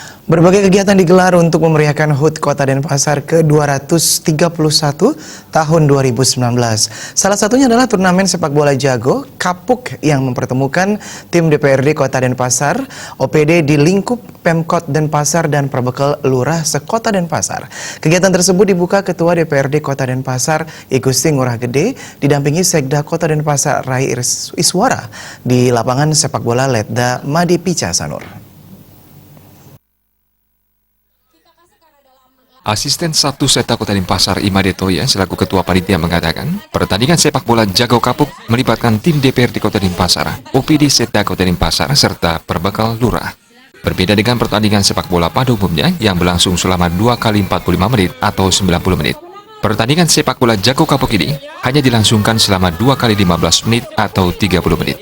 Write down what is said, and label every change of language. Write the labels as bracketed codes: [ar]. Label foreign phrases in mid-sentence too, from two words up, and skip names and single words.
[id] Berbagai kegiatan digelar untuk memeriahkan HUT Kota Denpasar ke-231 tahun 2019. Salah satunya adalah turnamen sepak bola jago kapuk yang mempertemukan tim DPRD Kota Denpasar, OPD di lingkup Pemkot Denpasar dan Perbekal Lurah Sekota Denpasar. Kegiatan tersebut dibuka Ketua DPRD Kota Denpasar, I Gusti Ngurah Gede, didampingi Sekda Kota Denpasar Rai Iswara di lapangan sepak bola Letda Madi Pica Sanur. Asisten 1 Sekda Kota Denpasar Imade Toya selaku Ketua Panitia mengatakan, pertandingan sepak bola jago kapuk melibatkan tim DPRD Kota Denpasar, OPD Sekda Kota Denpasar, serta Perbekal Lurah. Berbeda dengan pertandingan sepak bola pada umumnya yang berlangsung selama 2 kali 45 menit atau 90 menit. Pertandingan sepak bola jago kapuk ini hanya dilangsungkan selama 2 kali 15 menit atau 30 menit.